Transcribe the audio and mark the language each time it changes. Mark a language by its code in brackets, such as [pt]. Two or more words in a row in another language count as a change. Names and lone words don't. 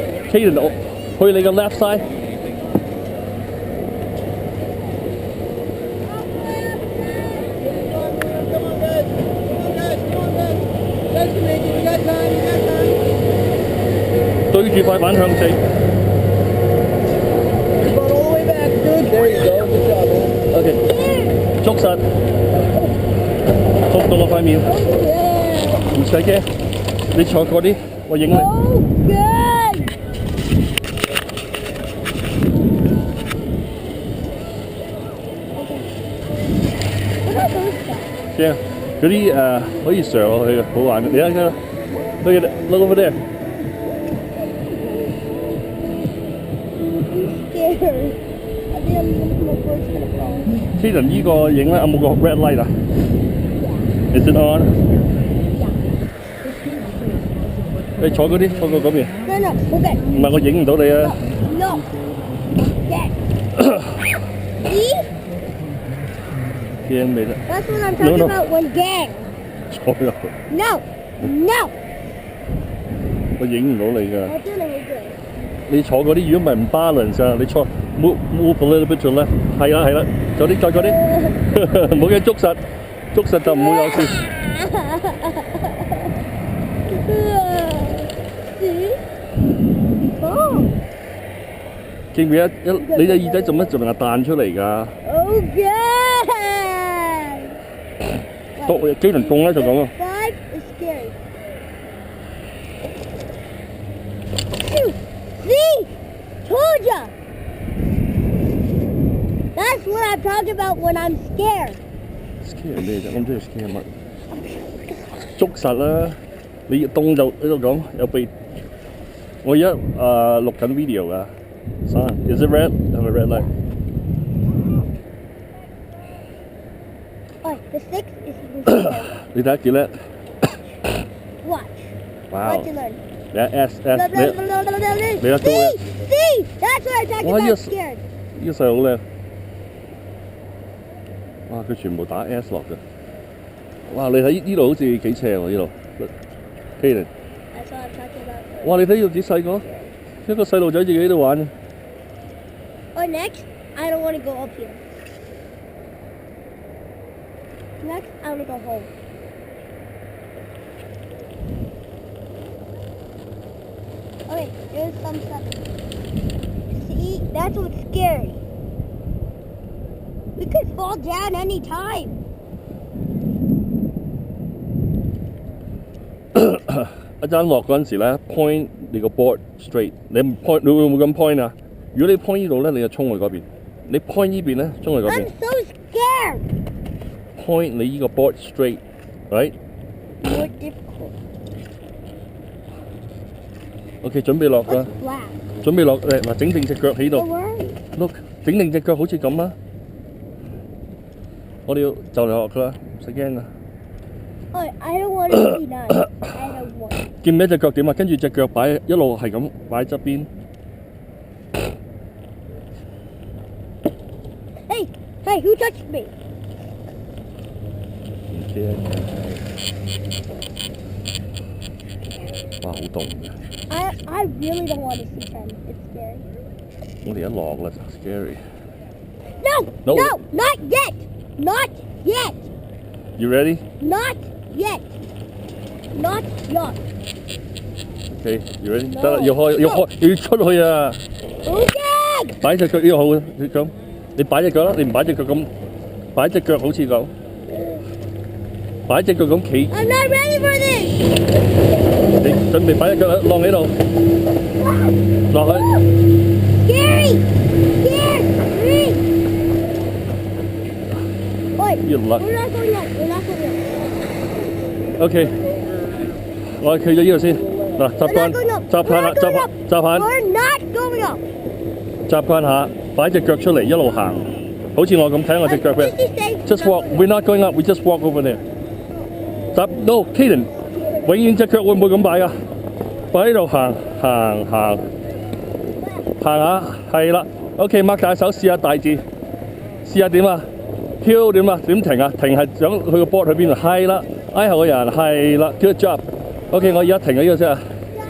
[yue] Kaden 去你個 [en] left side。 [yue] 對住塊板向四。OK， 捉實，捉到我塊面，唔使驚，你坐嗰啲，我影你。驚，嗰啲可以上落去嘅，好玩嘅，你睇下 ， [en] look at it, look over there。 [yue] Kaden 呢個影咧有冇個 [en] red light [yue] 啊 ？ [en] Is it on？ [yue] 你坐嗰啲，坐過嗰邊。唔係我影唔到你啊。 [en] No。 [yue] 驚未啦 [en] That's what I'm talking about when gang。 [yue] 坐入去。 [en] No。 [yue] 我影唔到你㗎。我知你好攰。你坐嗰啲，如果唔係唔 balance 啊，你坐 [en] move a little bit to left， [yue] 係啦係啦，再啲再嗰啲，冇嘢捉實就唔會有事。記唔記得你隻耳仔做乜仲係彈出嚟㗎 [en] ？OK。 [yue] 多機能動咧就咁啊。 [en] Five is scary. See? Told ya! That's what I'm talking about when I'm scared. [yue] Scared 咩啫？我唔知你 scared 乜。捉實啦！你凍就喺度講，有鼻。我而家錄緊 video 㗎。 [en] Son, is it red? Have a red light. Oh, the six is the [yue] 你睇下幾叻。 [en] Watch. Wow. Watch and learn. Yeah, S. See? See? That's what I'm talking about scared. [yue] 呢個細佬叻。哇！佢全部打 S 落嘅。哇！你睇呢度好似幾斜喎呢度。Kaden。 [en] That's what I'm talking about. [yue] 哇！你睇呢度幾細個，一個細路仔自己喺度玩。 [en] Or next, I don't want to go up here. Next, I want to go home. Okay, here's some stuff. See, that's what's scary. We could fall down any time. [yue] 一陣落嗰陣時咧 ，point 你個 [en] board straight。 [yue] 你唔 point， 你會唔會咁 point 啊？如果你 point 呢度咧，你就衝去嗰邊；你 point 呢邊咧，衝去嗰邊。 [en] I'm so scared. Point [yue] 你呢個 [en] board straight，right？ More difficult. [yue] OK， 準備落㗎。準備落誒嗱，整定隻腳喺度。Look， 整定隻腳好似咁啊！我哋要就嚟落㗎啦，唔使驚㗎。 [en] Oh, I don't want to be nice. I don't want. [yue] 見唔見隻腳點啊？跟住隻腳擺一路係咁擺側邊。 [en] Hey, who touched me? [yue] 唔驚嘅。哇，好凍嘅。 [en] I really don't want to see them. It's scary. [yue] 我哋一落啦 ，scary. [en] No, not yet. Not yet. You ready? Not yet. Not yet. Okay, you ready? [yue] 得啦，要出去啊！好驚！擺隻腳呢個好嘅，你咁，你擺隻腳啦，你唔擺隻腳咁，擺隻腳好似咁，擺隻腳咁企。 [en] I'm not ready for this. [yue] 你準備擺隻腳落喺度，落去。 [en] Scary. Scared. You luck. We're not going up. We're not going up. [yue] OK， 我哋企咗呢度先。嗱，習慣啦，習慣。 [en] We're not going up. [yue] 習慣下，擺隻腳出嚟一路行，好似我咁睇我隻腳嘅。 [en] Just walk. We're not going up. We just walk over there. No, Kaden， [yue] 永遠隻腳會唔會咁擺㗎？擺喺度行下，係啦。OK， 擘大手試下大字，試下點啊？飄點啊？點停啊？停係想去個 board 去邊度？係啦，挨後個人係啦 ， [en] good job。 [yue] OK， 我而家停咗呢個先啊。